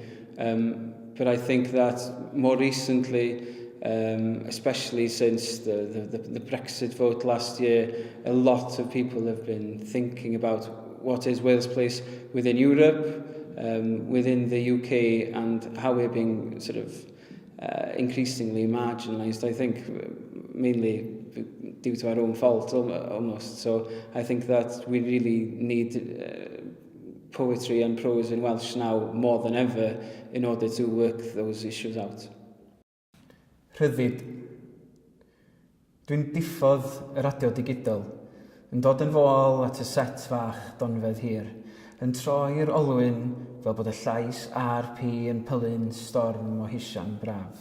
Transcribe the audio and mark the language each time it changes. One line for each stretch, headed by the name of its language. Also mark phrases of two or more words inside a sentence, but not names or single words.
English: But I think that more recently, especially since the Brexit vote last year, a lot of people have been thinking about what is Wales' place within Europe, within the UK, and how we're being sort of increasingly marginalised, I think, mainly due to our own fault almost. So I think that we really need poetry and prose in Welsh now more than ever in order to work those issues out.
Welsh: Rhyddid. Dwi'n diffodd y radio digidol, yn dod yn fôl at y set fach donfedd hir, yn troi'r olwyn fel bod y llais a'r pi yn pylun storm o hisian braf.